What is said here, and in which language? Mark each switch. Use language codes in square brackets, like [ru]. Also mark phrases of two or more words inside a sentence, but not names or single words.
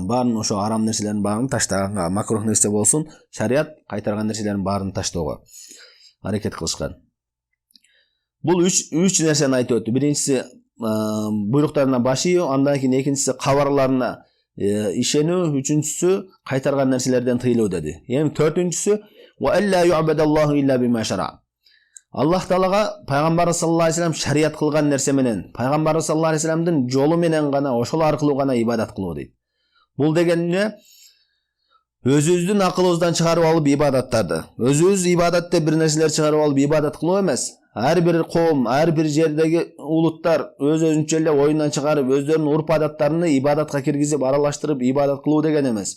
[ky] Баарын ошо арам нерселерин баарын таштаганга, макрух нерсе болсун, шарият кайтарган нерселерин баарын таштоого аракет кылышкан. Бул үч нерсени айтып өттү. Биринчиси буйруктарына баш ийүү, андан кийин экинчиси кабарларына ишенүү, үчүнчүсү кайтарган нерселерден тыйылуу деди. [ar] Эми төртүнчүсү وألا يعبد الله إلا بما شرع. [ky] Аллах Таалага пайгамбар [ar] صلى الله عليه وسلم [ky] шарият кылган нерсе менен, пайгамбар [ar] صلى الله عليه وسلم [ky] жолу менен гана, ошол аркылуу гана ибадат кылуу дейт. Бул деген эмне? Өзүбүздүн акылыбыздан чыгарып алып ибадаттарды, өзүбүз ибадат деп бир нерселер чыгарып алып ибадат кылуу эмес. Ар бир коом, ар бир жердеги улуттар өз-өзүнчө эле оюндан чыгарып, өздөрүнүн урп адаттарын ибадатка киргизип, аралаштырып ибадат кылуу деген эмес.